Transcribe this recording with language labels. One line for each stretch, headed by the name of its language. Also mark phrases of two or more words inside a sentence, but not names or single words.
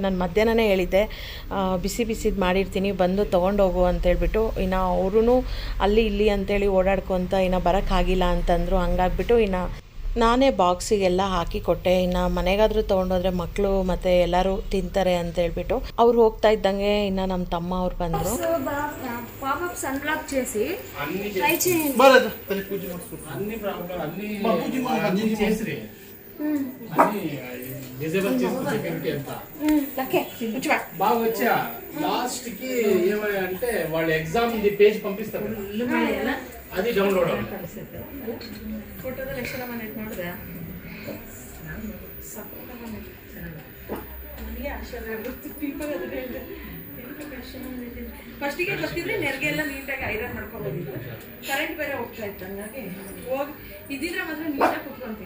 Kannada: ನಾನು ಮಧ್ಯಾಹ್ನನೇ ಹೇಳಿದ್ದೆ ಬಿಸಿದು ಮಾಡಿರ್ತೀನಿ ಬಂದು ತೊಗೊಂಡೋಗು ಅಂತೇಳ್ಬಿಟ್ಟು. ಇನ್ನು ಅವ್ರೂ ಅಲ್ಲಿ ಇಲ್ಲಿ ಅಂತೇಳಿ ಓಡಾಡ್ಕೊತ ಇನ್ನು ಬರೋಕ್ಕಾಗಿಲ್ಲ ಅಂತಂದರು. ಹಂಗಾಗ್ಬಿಟ್ಟು ಇನ್ನು ನಾನೇ ಬಾಕ್ಸಿಗೆಲ್ಲ ಹಾಕಿ ಕೊಟ್ಟೆ. ಇನ್ನು ಮನೆಗಾದರೂ ತೊಗೊಂಡೋದ್ರೆ ಮಕ್ಕಳು ಮತ್ತು ಎಲ್ಲರೂ ತಿಂತಾರೆ ಅಂತೇಳ್ಬಿಟ್ಟು ಅವ್ರು ಹೋಗ್ತಾ ಇದ್ದಂಗೆ ఇన్న ನಮ್ಮ తమ్మ ಅವ್ರು ಬಂದರು.
Telugu: పాపప్స్ అన్లాక్ చేసి ట్రై చేయండి. బాగా వచ్చా లాస్ట్ కి ఏమంటే వాళ్ళు ఎగ్జామ్ ది పేజ్ పంపిస్తారు, అది డౌన్లోడ్
Kannada: ಫೋಟೋದಲ್ಲಿ ಎಷ್ಟು ಮಾಡಿದೆ ನೋಡಿದೆ. ನನಗೆ ಆಶ್ಚರ್ಯ ಆಗುತ್ತೆ ಪೀಪಲ್ ಅದ್ರೆ ಫಸ್ಟಿಗೆ ಗೊತ್ತಿದ್ರೆ ನೆರಿಗೆ ಎಲ್ಲ ನೀಟಾಗಿ ಐರನ್ ಮಾಡ್ಕೊಬೋದಿತ್ತು. ಕರೆಂಟ್ ಬೇರೆ ಹೋಗ್ತಾ ಇತ್ತು, ಹಂಗಾಗಿ ಹೋಗಿ ಇದ್ದಿದ್ರೆ ಮಾತ್ರ ನೀಟಾಗಿ ಕುತ್ಕೊಂತೀನಿ.